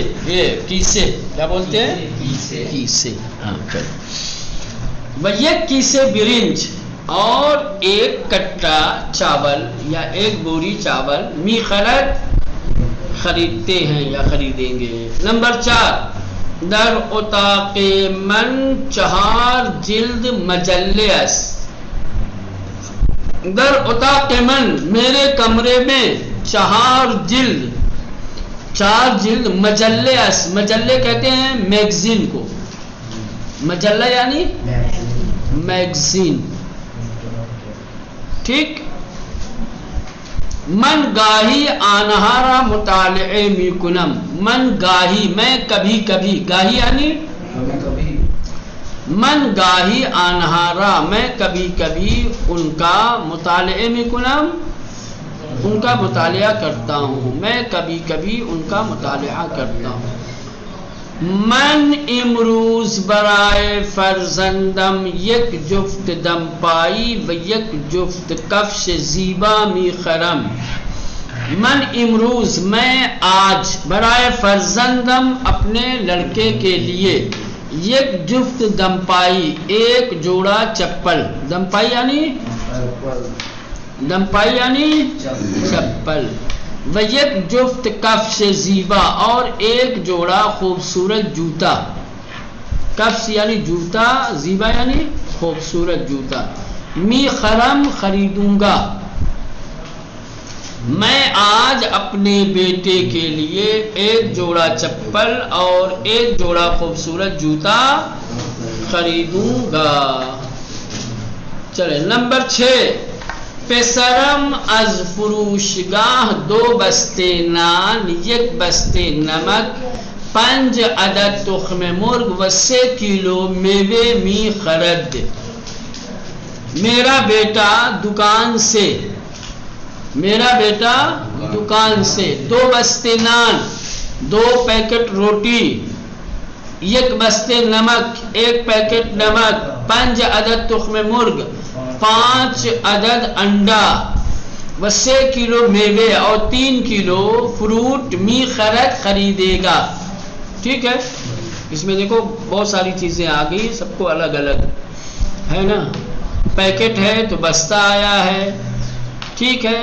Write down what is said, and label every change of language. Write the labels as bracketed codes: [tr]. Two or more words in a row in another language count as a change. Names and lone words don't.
[ur] یہ کیسے کیا بولتے ہیں؟ کیسے. ہاں چلو. 1 کیسے برنج اور 1 کٹا چاول یا 1 بوری چاول [fa] می خرد [ur] خریدتے ہیں یا خریدیں گے. [fa] نمبر 4 در اتاق من 4 جلد مجلے اس. در اتاق من [ur] میرے کمرے میں [fa] 4 جلد مجلے اس. [ur] مجلے کہتے ہیں میگزین کو. مجلہ یعنی میگزین. ٹھیک. [fa] من گاہی آنہارا مطالعے می کنم. من گاہی [ur] میں کبھی کبھی، گاہی یعنی [fa] من گاہی آنہارا [ur] میں کبھی کبھی ان کا [fa] مطالعے می کنم [ur] ان کا مطالعہ کرتا ہوں. میں کبھی کبھی ان کا مطالعہ کرتا ہوں. [fa] من امروز برائے فرزندم 1 جفت دم پائی و 1 جفت کفش زیبا می خرم. من امروز [ur] میں آج، [fa] برائے فرزندم [ur] اپنے لڑکے کے لیے، [fa] 1 جفت دم پائی [ur] 1 جوڑا چپل. [fa] دم پائی [ur] یعنی چپل. [fa] و 1 جفت کفش زیبا [ur] اور 1 جوڑا خوبصورت جوتا. کفش یعنی جوتا، زیبا یعنی خوبصورت جوتا. [fa] می خرم [ur] خریدوں گا. میں آج اپنے بیٹے کے لیے 1 جوڑا چپل اور 1 جوڑا خوبصورت جوتا خریدوں گا. چلے. [fa] نمبر 6 پسرم از فروشگاہ 2 بستے نان 1 بستے نمک 5 عدد تخم مرغ و 3 کلو میوے می خرد. [ur] میرا بیٹا دکان سے [fa] 2 بستے نان [ur] 2 پیکٹ روٹی [fa] 1 بستے نمک [ur] 1 پیکٹ نمک [fa] 5 عدد تخم مرغ [ur] 5 عدد انڈا [fa] و 3 کلو میوے [ur] اور 3 کلو فروٹ [fa] می خرد [ur] خریدے گا. ٹھیک ہے. اس میں دیکھو بہت ساری چیزیں آ گئی، سب کو الگ الگ ہے نا. پیکٹ ہے تو بستہ آیا ہے، ٹھیک ہے.